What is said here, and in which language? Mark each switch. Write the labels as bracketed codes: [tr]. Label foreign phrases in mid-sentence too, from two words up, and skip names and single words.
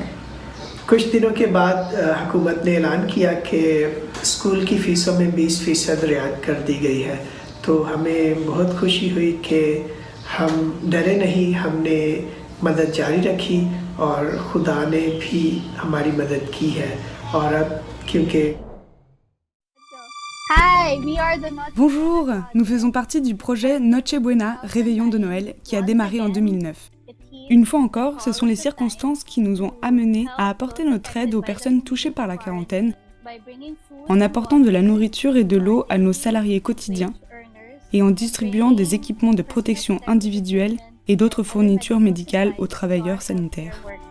[hi] कुछ दिनों के बाद हुकूमत ने ऐलान किया कि स्कूल की फ़ीसों में 20% रियायत कर दी गई है। तो हमें बहुत खुशी हुई कि हम डरे नहीं, हमने मदद जारी रखी और खुदा ने भी हमारी मदद की है। और अब क्योंकि [fr] Bonjour, nous faisons partie du projet Noche Buena, Réveillon de Noël, qui a démarré en 2009. Une fois encore, ce sont les circonstances qui nous ont amenés à apporter notre aide aux personnes touchées par la quarantaine, en apportant de la nourriture et de l'eau à nos salariés quotidiens, et en distribuant des équipements de protection individuelle et d'autres fournitures médicales aux travailleurs sanitaires.